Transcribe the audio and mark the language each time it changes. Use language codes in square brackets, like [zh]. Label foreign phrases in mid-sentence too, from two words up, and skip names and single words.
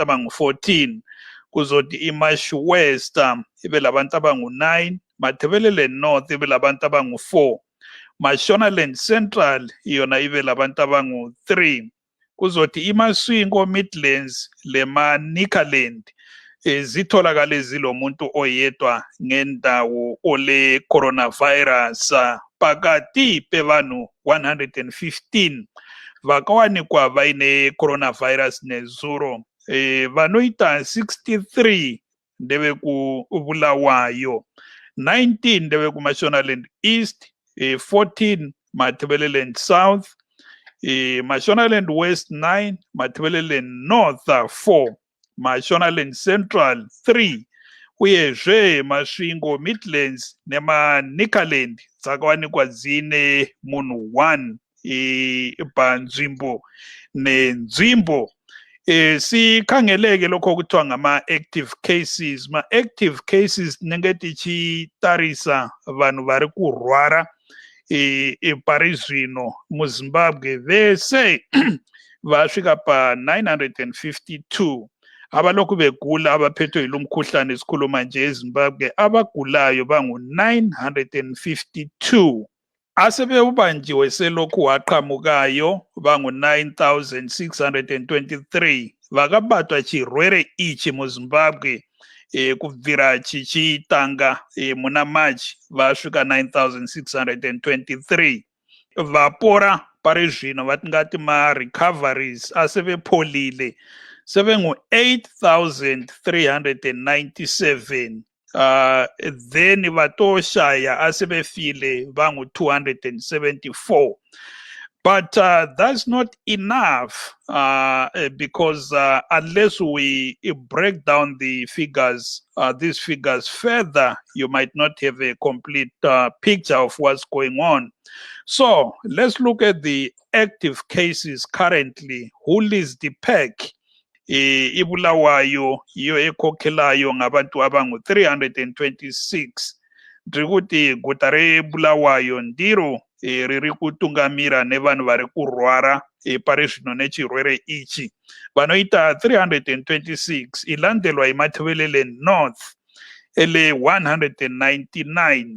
[nd] abangu 14, kuzothi iMash West ibe labantu abangu 9, Matabeleland North ibe labantu abangu 4, Mashonaland Central yona ibe labantu abangu 3, kuzothi iMaswingo Midlands leManikaland zitholakale zilomuntu oyedwa ngendawo ole coronavirus. [sn] Pakati pevanhu 115 vakawanikwa vaine coronavirus nezuro, vanoita 63 ndeve kubulawayo, 19 ndeve kuMashonaland East, 14 Matabeleland South, Mashonaland West 9, Matabeleland North 4, Mashonaland Central 3, uyezve Masvingo Midlands neManikaland dzakawanikwa dzine munhu 1 panzvimbo nenzvimbo. [nd] Sikhangeleke lokho kuthiwa ngama-active cases. [sn] Ma-active cases tinenge tichitarisa vanhu vari kurwara pari zvino muZimbabwe vese vasvika pa952. [nd] Abalokhu begula abaphethwe yilomkhuhlane esikhuluma nje eZimbabwe abagulayo bangu 952. Asebeubanjiwe selokhu waqhamukayo bangu 9623. [sn] Vakabatwa chirwere ichi muZimbabwe kubvira chichitanga muna March vasvika 9623. Vapora pari zvino vatingati ma-recoveries [nd] asevepolile sevengu [sn] 8,397. [nd] Then vatoshaya asebefile vangu 274. [en] But that's not enough because unless we break down the figures, these figures further, you might not have a complete picture of what's going on. So let's look at the active cases currently. Who leads the pack? [nd] Ibulawayo iyo ekhokhelayo ngabantu abangu-326. [sn] Ndikuti guta rebulawayo ndiro riri kutungamira nevanhu vari kurwara pari zvino nechirwere ichi. Vanoita 326 [nd] ilandelwa iMatabeleland North ele 199.